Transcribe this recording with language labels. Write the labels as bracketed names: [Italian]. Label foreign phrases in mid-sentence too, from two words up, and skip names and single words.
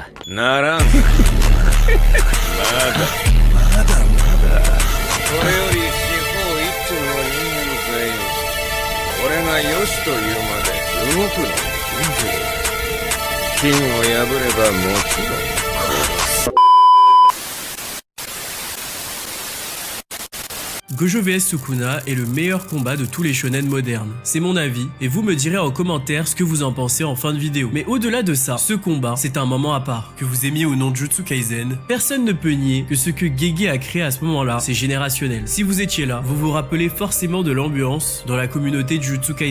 [Japanese] ならん。まだこれより四方一丁の人間全員俺がよしというまで動くのを禁じる。金を破ればもちろん [French] Gojo vs Sukuna est le meilleur combat de tous les shonen modernes. C'est mon avis, et vous me direz en commentaire ce que vous en pensez en fin de vidéo. Mais au-delà de ça, ce combat, c'est un moment à part. Que vous aimiez ou non Jujutsu Kaisen, personne ne peut nier que ce que Gege a créé à ce moment-là, c'est générationnel. Si vous étiez là, vous vous rappelez forcément de l'ambiance dans la communauté de Jujutsu Kaisen.